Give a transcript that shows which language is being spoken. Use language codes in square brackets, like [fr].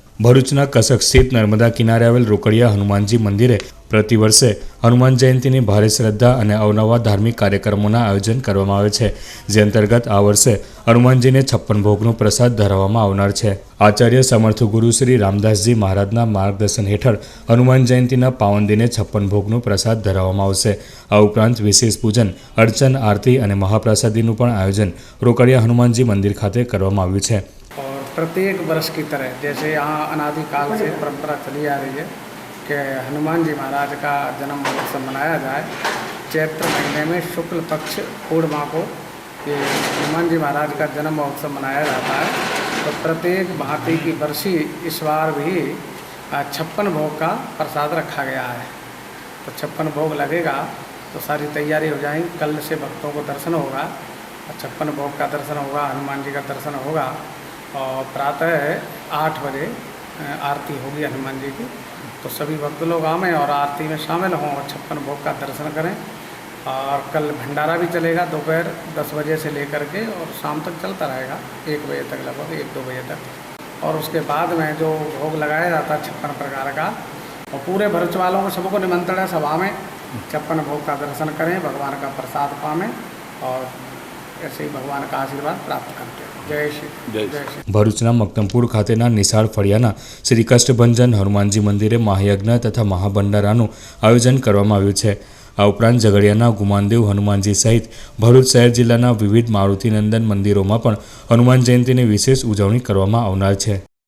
[gu] ભરૂચના કસક સ્થિત નર્મદા કિનારે આવેલ રોકડિયા હનુમાનજી મંદિરે પ્રતિ વર્ષે હનુમાન જયંતીની ભારે શ્રદ્ધા અને અવનવા ધાર્મિક કાર્યક્રમોના આયોજન કરવામાં આવે છે, જે અંતર્ગત આ વર્ષે હનુમાનજીને 56 ભોગનો પ્રસાદ ધરાવવામાં આવનાર છે. આચાર્ય સમર્થ ગુરુ શ્રી રામદાસજી મહારાજના માર્ગદર્શન હેઠળ હનુમાન જયંતીના પાવન દિને 56 ભોગનો પ્રસાદ ધરાવવામાં આવશે. આ ઉપરાંત વિશેષ પૂજન, અર્ચન, આરતી અને મહાપ્રસાદીનું પણ આયોજન રોકડિયા हनुमानजी मंदिर खाते કરવામાં આવ્યું છે. [hi] और प्रत्येक वर्ष की तरह जैसे यहाँ अनादिकाल से परंपरा चली आ रही है कि हनुमान जी महाराज का जन्म उत्सव मनाया जाए, चैत्र महीने में शुक्ल पक्ष पूर्णिमा को ये हनुमान जी महाराज का जन्म महोत्सव मनाया जाता है. तो प्रत्येक भांति की बरसी इस बार भी 56 भोग का प्रसाद रखा गया है. तो 56 भोग लगेगा तो सारी तैयारी हो जाएगी. कल से भक्तों को दर्शन होगा, 56 भोग का दर्शन होगा, हनुमान जी का दर्शन होगा और प्रातः 8 बजे आरती होगी हनुमान जी की. तो सभी भक्त लोग आवें और आरती में शामिल हों और 56 भोग का दर्शन करें. और कल भंडारा भी चलेगा दोपहर 10 बजे से लेकर के और शाम तक चलता रहेगा 1 बजे तक, लगभग 1-2 बजे तक. और उसके बाद में जो भोग लगाया जाता है 56 प्रकार का, और पूरे भरूच वालों को सबको निमंत्रण है सभा में 56 भोग का दर्शन करें, भगवान का प्रसाद पावें और ऐसे ही भगवान का आशीर्वाद प्राप्त करते हैं. जय श्री जय श्री. [gu] ભરૂચના મક્તમપુર ખાતેના નિશાળ ફળિયાના શ્રી કષ્ટભંજન હનુમાનજી મંદિરે મહાયજ્ઞ તથા મહાભંડારાનું આયોજન કરવામાં આવ્યું છે. આ ઉપરાંત ઝઘડિયાના ગુમાનદેવ હનુમાનજી સહિત ભરૂચ શહેર જિલ્લાના વિવિધ મારુતિનંદન મંદિરોમાં પણ હનુમાન જયંતીની વિશેષ ઉજવણી કરવામાં આવનાર છે.